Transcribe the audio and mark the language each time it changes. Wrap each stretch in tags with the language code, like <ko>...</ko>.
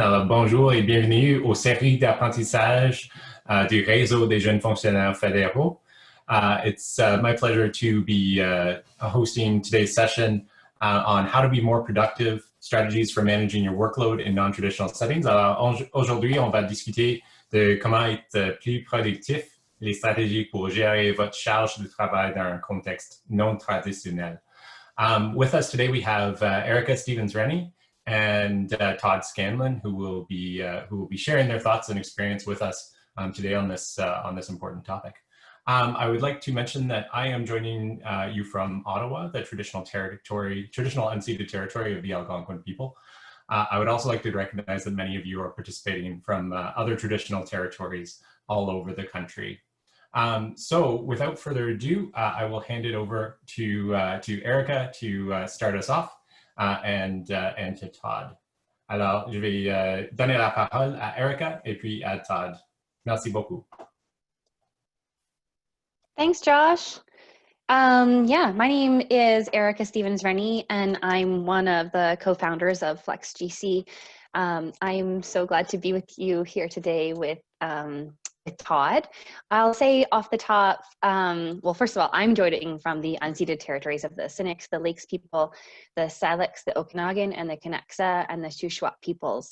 <fr>Alors, bonjour et bienvenue aux séries d'apprentissage du réseau des jeunes fonctionnaires fédéraux.</fr> <en>It's my pleasure to be hosting today's session on how to be more productive, strategies for managing your workload in non-traditional settings.</en> <fr>Alors, aujourd'hui, on va discuter de comment être plus productif, les stratégies pour gérer votre charge de travail dans un contexte non traditionnel.</fr> <en>With us today, we have Erica Stevens-Rennie and Todd Scanlon, who will be sharing their thoughts and experience with us today on this important topic. I would like to mention that I am joining you from Ottawa, the traditional unceded territory of the Algonquin people. I would also like to recognize that many of you are participating from other traditional territories all over the country. So without further ado, I will hand it over to Erica to start us off and to Todd.</en> <fr>Alors, je vais donner la parole à Erica et puis à Todd. Merci beaucoup.</fr> <en>Thanks, Josh. Yeah, my name is Erica Stevens-Rennie, and I'm one of the co-founders of FlexGC. I'm so glad to be with you here today with Todd. I'll say off the top, well, first of all, I'm joining from the unceded territories of the Sinix, the Lakes people, the Syilx, the Okanagan, and the Connexa, and the Shuswap peoples.</en>